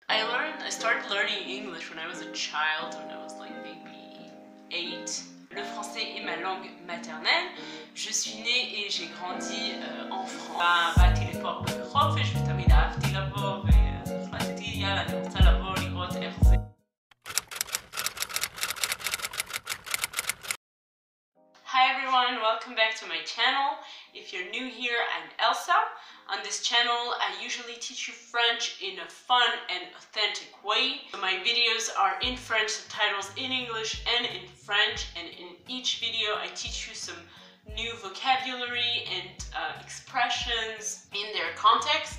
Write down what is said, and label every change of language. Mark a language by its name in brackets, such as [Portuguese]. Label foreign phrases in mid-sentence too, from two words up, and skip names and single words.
[English] I started learning English when I was a child, when I was like maybe 8. [French] Le français est ma langue maternelle. Je suis née et j'ai grandi en France. [Hebrew] באתי לפה בחופש ותמיד אהבתי לבוא והחלטתי יאללה אני רוצה לבוא לראות איך זה. [English] Hi everyone, welcome back to my channel. If you're new here, I'm Elsa. On this channel, I usually teach you French in a fun and authentic way. My videos are in French, subtitles in English and in French, and in each video I teach you some new vocabulary and expressions in their context.